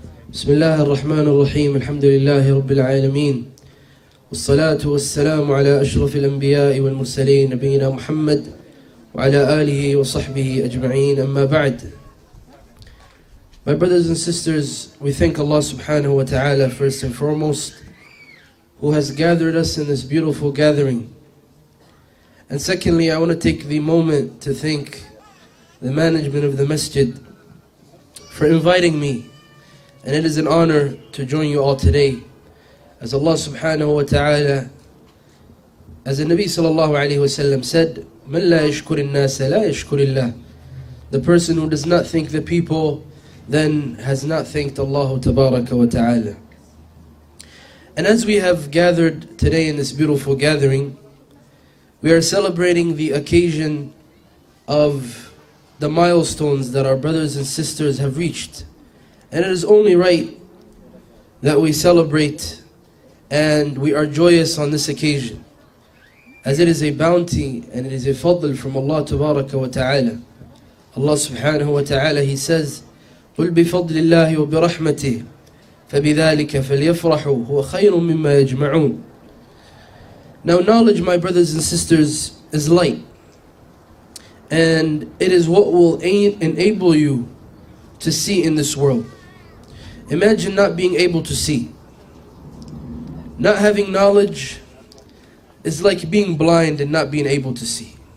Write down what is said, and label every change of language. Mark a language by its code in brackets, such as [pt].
[ar] بسم الله الرحمن الرحيم الحمد لله رب العالمين والصلاة والسلام على أشرف الأنبياء والمرسلين نبينا محمد وعلى آله وصحبه أجمعين أما بعد. [en] My brothers and sisters, we thank Allah subhanahu wa ta'ala first and foremost, who has gathered us in this beautiful gathering. And secondly, I want to take the moment to thank the management of the masjid for inviting me. And it is an honor to join you all today. As Allah subhanahu wa ta'ala, as the Nabi sallallahu alayhi wa sallam said, [ar] مَنْ لَا يَشْكُرِ النَّاسَ لَا يَشْكُرِ اللَّهِ. [en] The person who does not thank the people then has not thanked Allah tabaraka wa ta'ala. And as we have gathered today in this beautiful gathering, we are celebrating the occasion of the milestones that our brothers and sisters have reached. And it is only right that we celebrate and we are joyous on this occasion, as it is a bounty and it is a fadl from Allah tabaraka wa ta'ala. [ar] Allah subhanahu wa ta'ala, [en] He says, [ar] قُلْ بِفَضْلِ اللَّهِ وَبِرَحْمَتِهِ فَبِذَلِكَ فَلْيَفْرَحُوا هُوَ خَيْرٌ مِمَّا يَجْمَعُونَ. [en] Now knowledge, my brothers and sisters, is light. And it is what will enable you to see in this world. Imagine not being able to see. Not having knowledge is like being blind and not being able to see.